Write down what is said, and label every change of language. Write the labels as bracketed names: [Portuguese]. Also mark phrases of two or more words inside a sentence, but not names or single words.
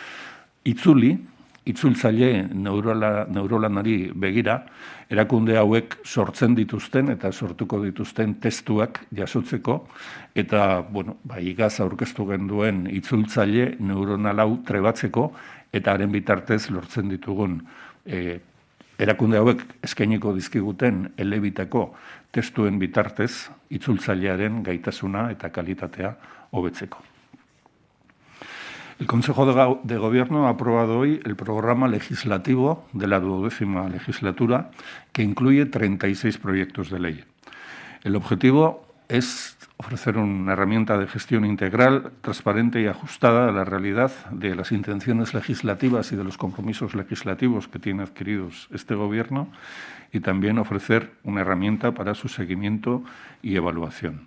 [Basque] itzultzaile neurolanari begira, erakunde hauek sortzen dituzten eta sortuko dituzten testuak jasotzeko, eta igaz aurkeztu genduen itzultzaile neuronal hau trebatzeko, eta haren bitartez lortzen ditugun Erakunde hauek eskainiko dizkiguten elebitako testuen bitartez itzultzailearen gaitasuna eta kalitatea hobetzeko. [Spanish] El Consejo de Gobierno ha aprobado hoy el programa legislativo de la 12ª legislatura, que incluye 36 proyectos de ley. El objetivo es ofrecer una herramienta de gestión integral, transparente y ajustada a la realidad de las intenciones legislativas y de los compromisos legislativos que tiene adquiridos este Gobierno, y también ofrecer una herramienta para su seguimiento y evaluación.